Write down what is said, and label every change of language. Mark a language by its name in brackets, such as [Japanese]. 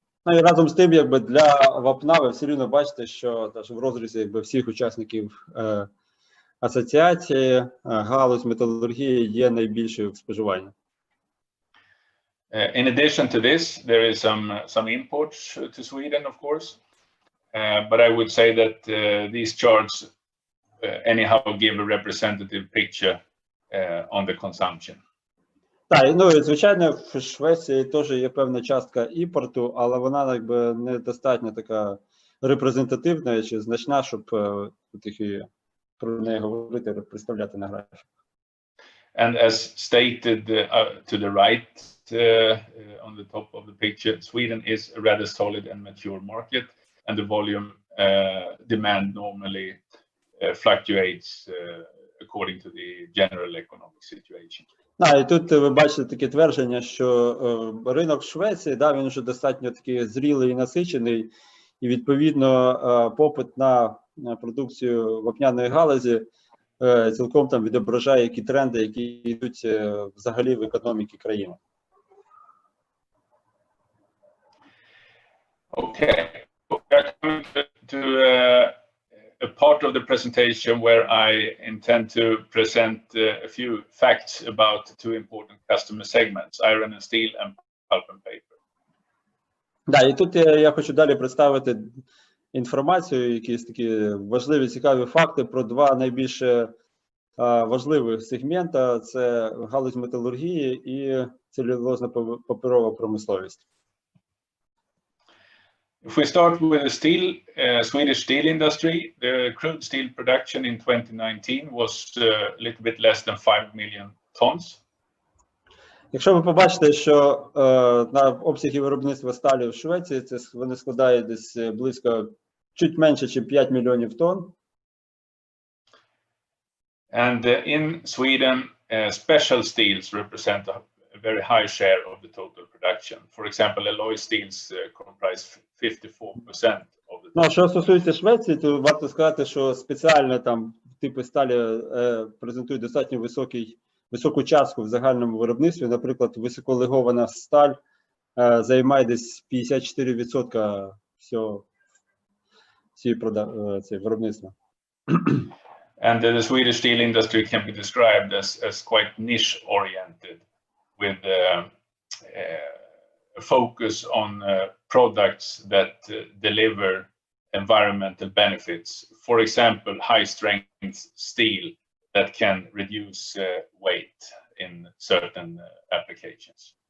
[Ukrainian] Ну і разом з тим, якби для вапна ви все рівно бачите, що в розрізі якби всіх учасників асоціації галузь металургії є найбільшою в споживанні. [English] In addition to this, there is some imports to Sweden, of course, but I would say that these charts anyhow give a representative picture on the consumption. [Ukrainian] Так, ну і звичайно, в Швеції теж є певна частка імпорту, але вона якби недостатньо така репрезентативна чи значна, щоб такі про неї говорити, представляти на графіку. [English] And as stated to the right on the top of the picture, Sweden is a rather solid and mature market, and the volume demand normally fluctuates according to the general economic situation. [Ukrainian] І тут ви бачите таке твердження, що ринок Швеції, да, він вже достатньо такий зрілий і насичений, і відповідно попит на продукцію вапняної галузі цілком там відображає які тренди, які йдуть взагалі в економіці країни. [English] Okay, we are coming to a part of the presentation where I intend to present a few facts about two important customer segments, iron and steel and pulp and paper. [Ukrainian] Да, і тут я хочу далі представити інформацію, якісь такі важливі, цікаві факти про два найбільш важливих сегмента – це галузь металургії і целюлозно-паперова промисловість. [English] If we start with the steel, Swedish steel industry, the crude steel production in 2019 was a little bit less than 5 million tons. [Ukrainian] Якщо ви побачите, що на обсяги виробництва сталі в Швеції, це вони складають десь близько, чуть менше, ніж 5 мільйонів тонн. [English] And in Sweden, special steels represent a very high share of the total production. For example, alloy steels comprise 54% of the. [Ukrainian] Ну, що стосується Швеції, то варто сказати, що спеціальні там типи сталі презентують достатньо високу частку в загальному виробництві. Наприклад, високолегована сталь займає десь 54% всього цієї виробництва. [English] And the Swedish steel industry can be described as quite niche-oriented, with a focus on products that deliver environmental benefits. For example, high-strength steel that can reduce weight in certain applications.